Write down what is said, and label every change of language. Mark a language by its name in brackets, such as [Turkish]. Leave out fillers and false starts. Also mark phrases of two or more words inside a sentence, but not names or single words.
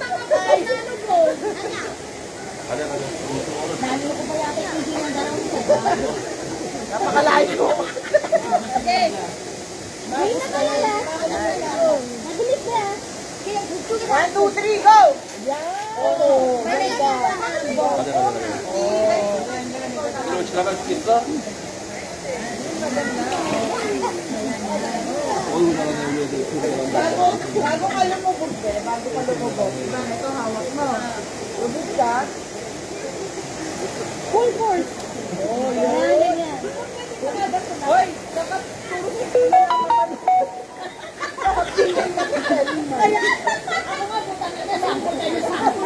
[Filipino] Napakalayo. Okay. Hindi na kalala. Mabilis na. 1, 2, 3, go! Yan! Oo. [Korean] 이거 지나갈 수 있어? 어이구 나가네 위에서 이렇게 [Filipino] Bago ka lumubog, bago ka lumubog. Ito, hawak mo. Lubog ka. [English] Full force. Oh, [Filipino] Yan, ganyan. Hoy! Dapat turo na naman. Kaya, ako nga po, na sample kayo sample.